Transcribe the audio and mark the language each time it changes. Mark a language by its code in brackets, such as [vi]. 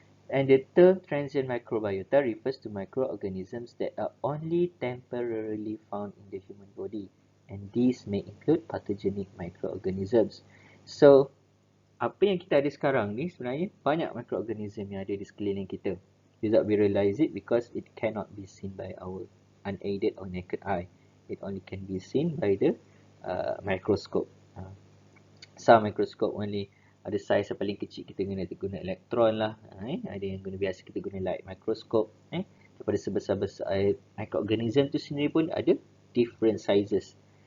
[en] And the term transient microbiota refers to microorganisms that are only temporarily found in the human body, and these may include pathogenic microorganisms. [ms] So apa yang kita ada sekarang ni sebenarnya banyak microorganism yang ada di sekeliling kita. [en] Without we realize it, because it cannot be seen by our unaided or naked eye. It only can be seen by the microscope. Some microscope only [ms] ada saiz yang paling kecil, kita guna elektron lah. Ada yang biasa kita guna light microscope. Daripada sebesar-besar microorganism tu sendiri pun ada [en] different sizes.